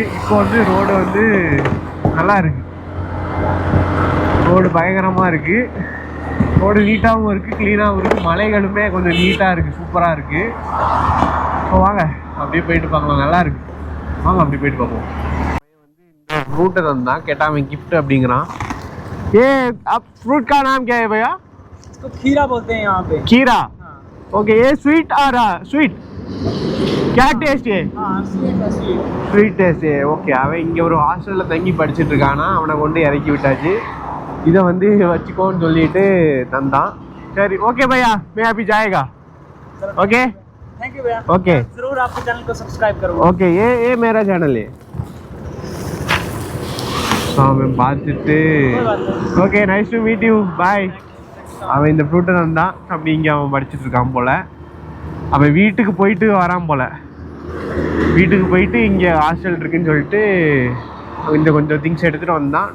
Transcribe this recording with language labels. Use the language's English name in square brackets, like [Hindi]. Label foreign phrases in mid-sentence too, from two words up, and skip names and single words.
[Tamil] இப்போ வந்து ரோடு வந்து நல்லா இருக்குது. ரோடு பயங்கரமாக இருக்குது. ரோடு நீட்டாகவும் இருக்குது, க்ளீனாகவும் இருக்குது. மலைகளுமே கொஞ்சம் நீட்டாக இருக்குது, சூப்பராக இருக்குது. ஸோ வாங்க அப்படியே போயிட்டு பார்க்கலாம். நல்லா இருக்குது, வாங்க அப்படி போயிட்டு பார்ப்போம். இந்த ஃப்ரூட்டை தந்தான் கேட்டால் அவன் கிஃப்ட் அப்படிங்கிறான். [Hindi] ஏ फ्रूट का नाम क्या है भैया? इसको खीरा बोलते हैं यहाँ पे. खीरा. हाँ. ओके, ये स्वीट आ रहा, स्वीट क्या टेस्ट है? हाँ, स्वीट है, स्वीट. [English] sweet taste. [Tamil] ஓகே, அவன் இங்கே ஒரு ஹாஸ்டலில் தங்கி படிச்சுட்டு இருக்கானா. அவனை கொண்டு இறக்கி விட்டாச்சு. இதை வந்து வச்சுக்கோன்னு சொல்லிட்டு தந்தான். [Hindi] சரி ஓகே भैया, मैं अभी जाएगा. ओके, [English] thank you [Hindi] भैया. ओके जरूर आपके चैनल को सब्सक्राइब करूँगा. ओके. ये मेरा चैनल है. [Tamil] அவன் பார்த்துட்டு [English] okay, nice to meet you, bye. [Tamil] அவன் இந்த ஃப்ரூட்டை தந்தான். அப்படி இங்கே அவன் படிச்சுட்டு இருக்கான் போல். அவன் வீட்டுக்கு போயிட்டு வரான் போல். வீட்டுக்கு போயிட்டு இங்கே ஹாஸ்டல் இருக்குன்னு சொல்லிட்டு இந்த கொஞ்சம் திங்ஸ் எடுத்துகிட்டு வந்தான்.